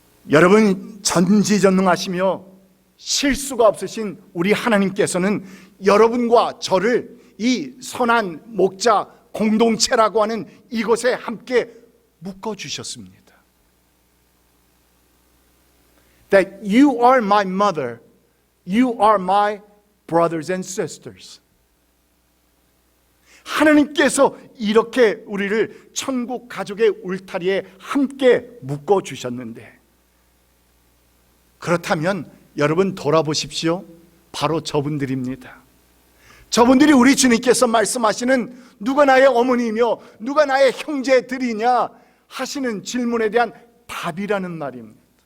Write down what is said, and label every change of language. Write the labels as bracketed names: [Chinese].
[Korean] 여러분, 전지전능하시며 실수가 없으신 우리 하나님께서는 여러분과 저를 이 선한 목자 공동체라고 하는 이곳에 함께 묶어주셨습니다. [English] That you are my mother, you are my brothers and sisters. [Korean] 하나님께서 이렇게 우리를 천국 가족의 울타리에 함께 묶어주셨는데, 그렇다면 여러분 돌아보십시오. 바로 저분들입니다. 저분들이 우리 주님께서 말씀하시는 누가 나의 어머니며 누가 나의 형제들이냐 하시는 질문에 대한 답이라는 말입니다.